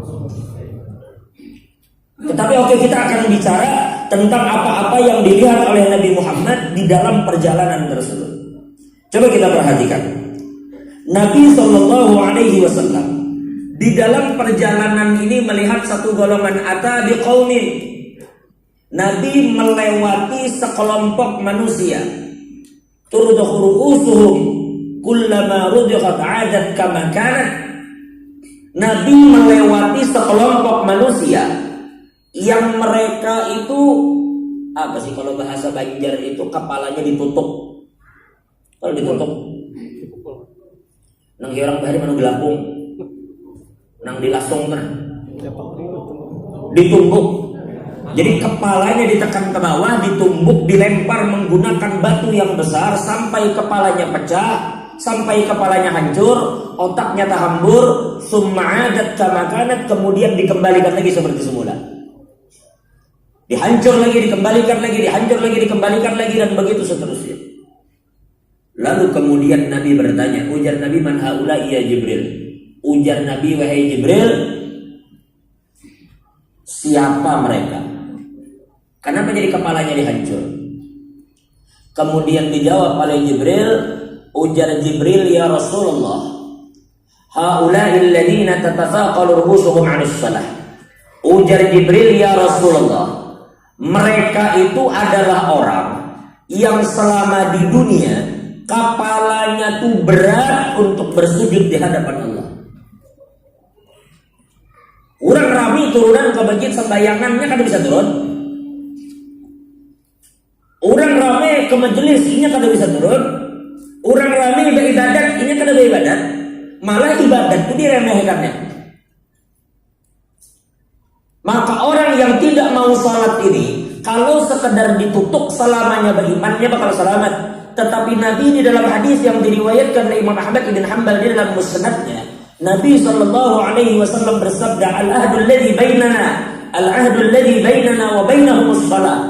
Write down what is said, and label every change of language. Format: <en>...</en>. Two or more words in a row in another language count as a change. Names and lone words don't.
<id>Tetapi oke, kita akan bicara tentang apa-apa yang dilihat oleh Nabi Muhammad di dalam perjalanan tersebut. Coba kita perhatikan. Nabi SAW di dalam perjalanan ini melihat satu golongan</id> <ar>أتى بقوم.</ar> <id>Nabi melewati sekelompok manusia.</id> <ar>ترضخ رؤوسهم كلما رضخت عادت كما كانت.</ar> <id>Nabi melewati sekelompok manusia yang mereka itu apa sih kalau bahasa Banjar itu kepalanya ditutup.</id> <bjn>Kalau ditutup nang orang bahari manu gelapung nang dilasung kan ditumbuk.</bjn> <id>Jadi kepalanya ditekan ke bawah, ditumbuk, dilempar menggunakan batu yang besar sampai kepalanya pecah, sampai kepalanya hancur, otaknya terhambur,</id> <ar>ثم عادت كما كانت,</ar> <id>kemudian dikembalikan lagi seperti semula. Dihancur lagi, dikembalikan lagi, dihancur lagi, dikembalikan lagi, dan begitu seterusnya. Lalu kemudian Nabi bertanya, ujar Nabi,</id> <ar>من هؤلاء يا جبريل.</ar> <id>Ujar Nabi, wahai Jibril, siapa mereka? Kenapa jadi kepalanya dihancur? Kemudian dijawab oleh Jibril, ujar Jibril,</id> <ar>يا رسول الله, هؤلاء الذين تتثاقل رؤوسهم عن الصلاة.</ar> <id>Ujar Jibril,</id> <ar>يا رسول الله,</ar> <id>mereka itu adalah orang yang selama di dunia kepalanya tuh berat untuk bersujud di hadapan Allah.</id> <bjn>Orang rami turunan ke masjid sembayangannya kada bisa turun. Orang rame ke majelis ini kada bisa turun. Orang rame beribadat ini kada beribadat.</bjn> <id>Malah ibadat itu diremehkannya. Maka orang yang tidak mau salat ini, kalau sekedar ditutup selamanya berimannya bakal selamat. Tetapi Nabi di dalam hadis yang diriwayatkan oleh Imam Ahmad bin Hanbal di dalam musnadnya, Nabi SAW bersabda,</id> <ar>العهد الذي بيننا وبينهم الصلاة.</ar>